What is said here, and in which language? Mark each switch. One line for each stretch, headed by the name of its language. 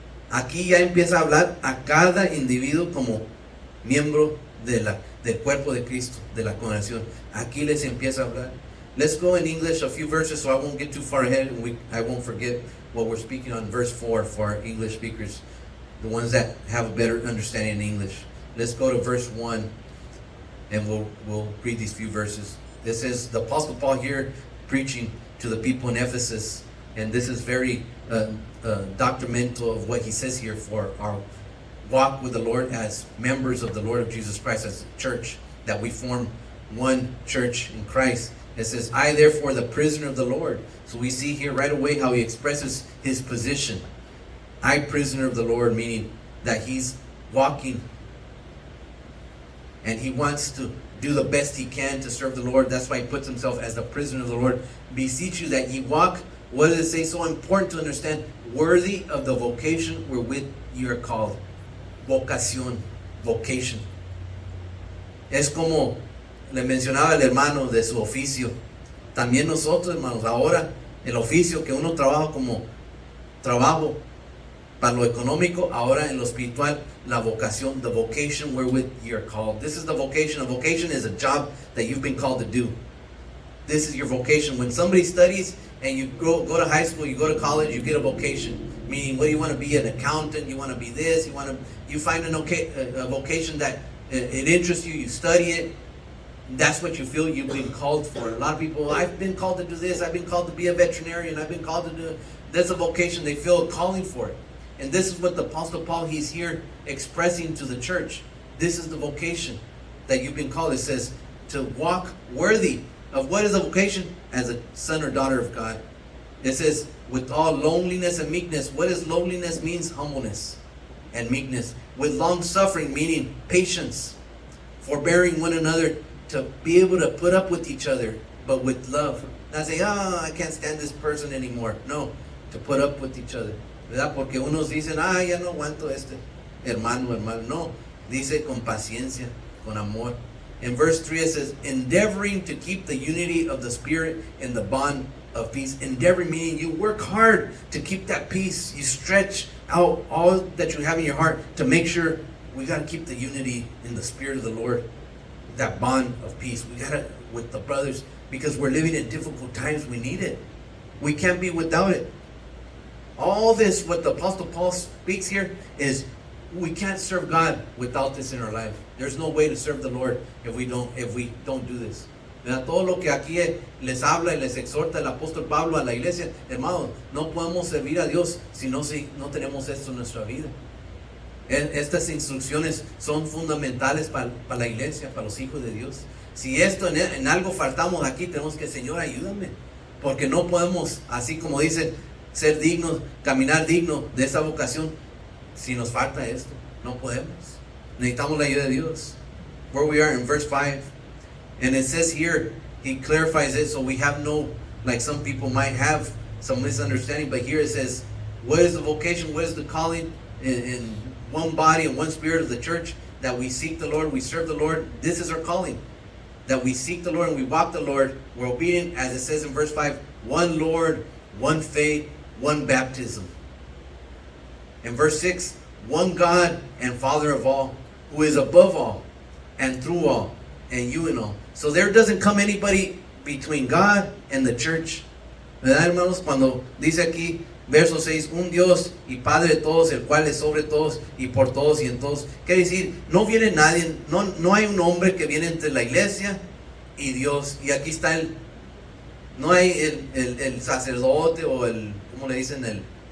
Spanish: Aquí ya empieza a hablar a cada individuo como miembro del cuerpo de Cristo, de la congregación. Aquí les empieza a hablar.
English: Let's go in English a few verses so I won't get too far ahead and I won't forget what we're speaking on. Verse 4 for our English speakers, the ones that have a better understanding in English. Let's go to verse 1 and we'll read these few verses. This is the Apostle Paul here preaching to the people in Ephesus, and this is very documental of what he says here for our walk with the Lord as members of the Lord of Jesus Christ, as a church, that we form one church in Christ. It says, I therefore the prisoner of the Lord. So we see here right away how he expresses his position. I prisoner of the Lord, meaning that he's walking and he wants to do the best he can to serve the Lord. That's why he puts himself as the prisoner of the Lord. Beseech you that ye walk, what does it say? So important to understand, worthy of the vocation wherewith you are called.
Spanish: Vocación, vocation. Es como le mencionaba el hermano de su oficio. También nosotros, hermanos, ahora el oficio que uno trabaja como trabajo para lo económico, ahora en lo espiritual, la vocación,
English: the vocation wherewith you're called. This is the vocation. A vocation is a job that you've been called to do. This is your vocation. When somebody studies and you go to high school, you go to college, you get a vocation. Meaning, what do you want to be? An accountant? You want to be this? You find a vocation that it interests you. You study it. That's what you feel you've been called for. A lot of people, I've been called to do this. I've been called to be a veterinarian. I've been called to do. That's a vocation. They feel a calling for it. And this is what the Apostle Paul, he's here expressing to the church. This is the vocation that you've been called. It says to walk worthy of what is a vocation? As a son or daughter of God. It says with all loneliness and meekness. What is loneliness? Means humbleness and meekness. With long suffering, meaning patience, forbearing one another, to be able to put up with each other, but with love. Not say, I can't stand this person anymore. No, to put up with each other.
Spanish: ¿Verdad? Porque unos dicen, ya no aguanto este hermano. No, dice con paciencia, con amor.
English: In verse 3 it says, endeavoring to keep the unity of the Spirit in the bond of peace. Endeavoring meaning you work hard to keep that peace. You stretch out all that you have in your heart to make sure we got to keep the unity in the Spirit of the Lord. That bond of peace. We got to, with the brothers, because we're living in difficult times, we need it. We can't be without it. All this, what the Apostle Paul speaks here, is we can't serve God without this in our life. There's no way to serve the Lord if we don't do this.
Spanish: ¿verdad? Todo lo que aquí les habla y les exhorta el apóstol Pablo a la iglesia, hermanos, no podemos servir a Dios si no tenemos esto en nuestra vida. Estas instrucciones son fundamentales para la iglesia, para los hijos de Dios. Si esto en algo faltamos aquí, tenemos que, Señor, ayúdame, porque no podemos, así como dice, ser dignos, caminar digno de esa vocación si nos falta esto. No podemos. Necesitamos la ayuda de Dios.
English: Where we are in verse 5, and it says here, he clarifies it so we have no, like some people might have some misunderstanding, but here it says, what is the vocation, what is the calling in one body and one spirit of the church, that we seek the Lord, we serve the Lord. This is our calling, that we seek the Lord and we walk the Lord. We're obedient, as it says in verse 5, one Lord, one faith, one baptism. In verse 6, one God and Father of all, who is above all and through all and you and all. So there doesn't come anybody between God and the church.
Spanish: ¿Verdad, hermanos? Cuando dice aquí, verso 6, un Dios y Padre de todos, el cual es sobre todos y por todos y en todos. Quiere decir, no viene nadie, no hay un hombre que viene entre la iglesia y Dios. Y aquí está no hay el sacerdote o ¿cómo le dicen?